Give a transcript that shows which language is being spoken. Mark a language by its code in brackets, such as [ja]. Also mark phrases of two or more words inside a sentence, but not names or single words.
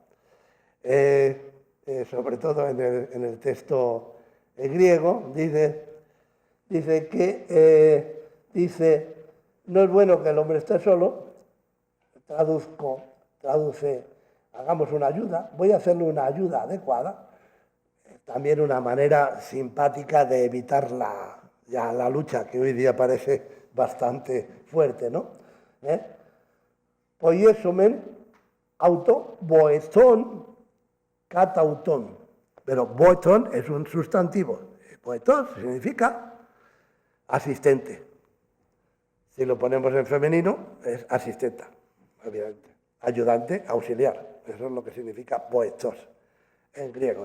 [es] Sobre todo en el texto griego, dice que no es bueno que el hombre esté solo, traduce, hagamos una ayuda, voy a hacerle una ayuda adecuada, también una manera simpática de evitar la lucha que hoy día parece bastante fuerte, ¿no? [el] ποιήσωμεν αὐτῷ βοηθὸν κατ᾽ αὐτόν, [es] pero boetón es un sustantivo, boetón significa asistente. Si lo ponemos en femenino es asistenta, obviamente, ayudante, auxiliar, eso es lo que significa boetos en griego.